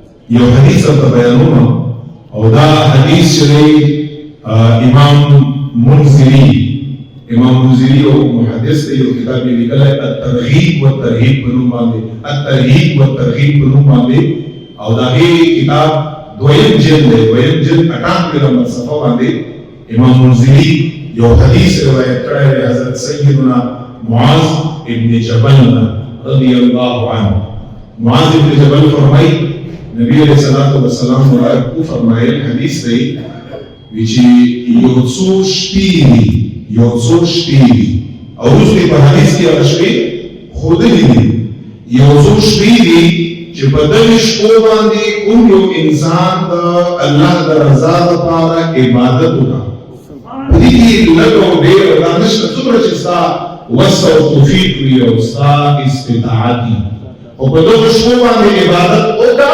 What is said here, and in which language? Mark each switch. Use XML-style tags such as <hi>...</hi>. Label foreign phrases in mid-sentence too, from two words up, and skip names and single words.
<ps>یو حدیث ته بیانوم او دا حدیث چې امام منذری او محدث ته یو کتاب یې لیکلی الترغیب والترهیب په نوم باندې الترغیب والترهیب په نوم باندې او دا کتاب دویم جلد 98 نمبر صفحه باندې امام منذری یو حدیث روایت کړی دی حضرت سیدنا معاذ ابن جبل</ps> <ar>رضی اللہ عنہ.</ar> <ps>معاذ ابن جبل فرمائی نبی</ps> <ar>علیہ الصلوۃ والسلام</ar> <ps>مبارک کو فرمایل حدیث دی چې یو څو شپې او اوس په حدیث کې هغه شپې خودلې دي یو څو شپې دي چې په دغه شپو باندې کوم یو انسان د الله د رضا لپاره عبادت وکړي دې لږه ډېر دانش څومره چې ستا وسع او توفیق وي او ستا استطاعت او په دغه شپو باندې عبادت وکړه.</ps>